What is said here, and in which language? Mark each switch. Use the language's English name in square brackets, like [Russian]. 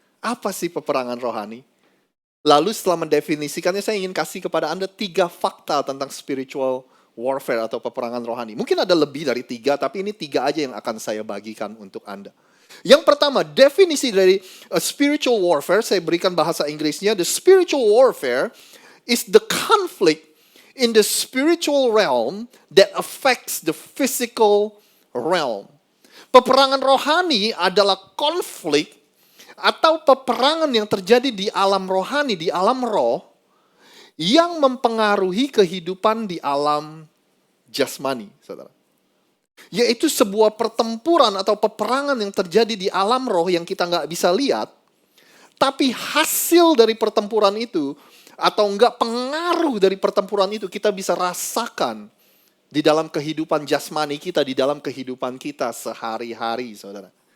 [Indonesian] Apa sih peperangan rohani? Lalu setelah mendefinisikannya, saya ingin kasih kepada Anda 3 fakta tentang spiritual warfare atau peperangan rohani. Mungkin ada lebih dari 3, tapi ini 3 aja yang akan saya bagikan untuk Anda. Yang pertama, definisi dari spiritual warfare, saya berikan bahasa Inggrisnya. [English] The spiritual warfare is the conflict in the spiritual realm that affects the physical realm. [Indonesian] Peperangan rohani adalah konflik atau peperangan yang terjadi di alam rohani, di alam roh, yang mempengaruhi kehidupan di alam jasmani, saudara. Yaitu sebuah pertempuran atau peperangan yang terjadi di alam roh yang kita nggak bisa lihat, tapi hasil dari pertempuran itu, atau enggak pengaruh dari pertempuran itu kita bisa rasakan di dalam kehidupan jasmani kita, di dalam kehidupan kita sehari-hari, saudara.